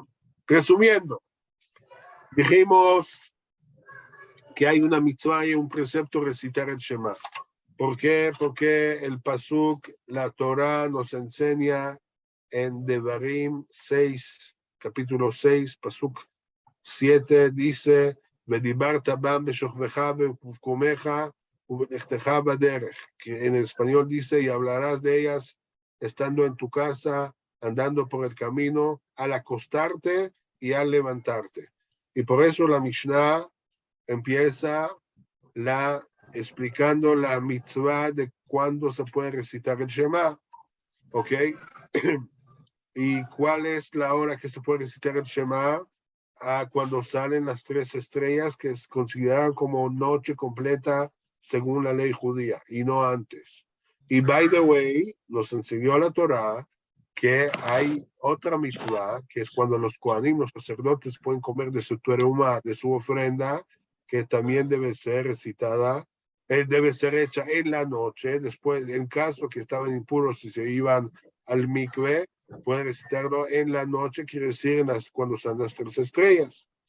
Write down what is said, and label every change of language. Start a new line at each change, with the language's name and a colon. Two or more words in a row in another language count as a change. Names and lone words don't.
Spanish: Resumiendo, dijimos que hay una mitzvah y un precepto recitar el Shema. ¿Por qué? Porque el pasuk, la Torah nos enseña en Devarim 6, capítulo 6, pasuk 7, dice,
Hebrew: ודיברת בם בשוכבך ובקומך ובלכתך בדרך,
Spanish: que en español dice, y hablarás de ellas estando en tu casa, andando por el camino, al acostarte y al levantarte. Y por eso la Mishnah empieza explicando la mitzvah de cuándo se puede recitar el Shema, ¿ok? ¿Y cuál es la hora que se puede recitar el Shema? Cuando salen las 3 estrellas, que es considerado como noche completa según la ley judía, y no antes.
English: Y by the way,
Spanish: nos enseñó la Torah que hay otra mitzvah, que es cuando los kohanim, los sacerdotes, pueden comer de su teruma, de su ofrenda, que también debe ser recitada, debe ser hecha en la noche, después, en caso que estaban impuros y se iban al mikve, pueden recitarlo en la noche, quiere decir cuando salen las 3 estrellas.